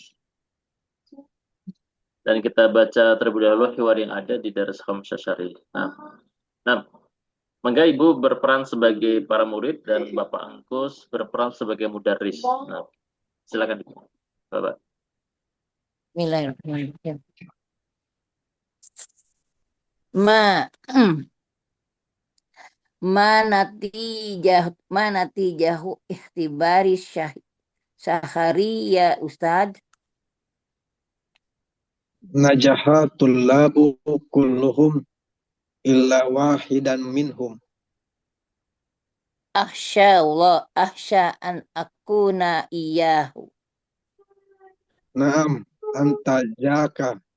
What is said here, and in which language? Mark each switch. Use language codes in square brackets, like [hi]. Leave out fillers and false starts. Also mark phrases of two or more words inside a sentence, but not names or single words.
[id] Dan kita baca terlebih dahulu hiwar yang ada di [ar] درس خامس عشر [id] ini. Nah, maka Ibu berperan sebagai para murid dan Bapak Angkus berperan sebagai mudarris. Nah, silakan Ibu. Bapak. [ar] بسم الله الرحمن الرحيم. ما نتيجة اختبار الشهر يا أستاذ. نجح الطلاب كلهم إلا واحدا منهم. أخشى الله، أخشى أن أكون إياه. نعم أنت ذاك.